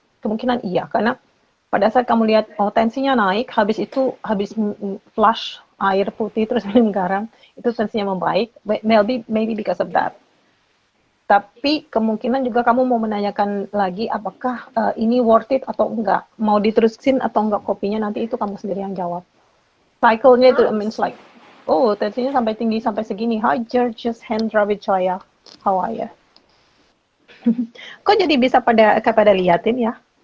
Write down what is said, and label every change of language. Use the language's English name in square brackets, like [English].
[Indonesian] Kemungkinan iya, karena pada saat kamu lihat tensinya naik, habis flush air putih terus minum garam, itu tensinya membaik. [English] Maybe because of that. [Indonesian] Tapi kemungkinan juga kamu mau menanyakan lagi apakah ini worth it atau enggak, mau diterusin atau enggak kopinya, nanti itu kamu sendiri yang jawab. Cycle-nya itu [English] means like, [Indonesian] oh tensinya sampai tinggi sampai segini. [English] Hi Georges Hendra Wijaya, how are you? [Indonesian] Kok jadi bisa pada liatin ya?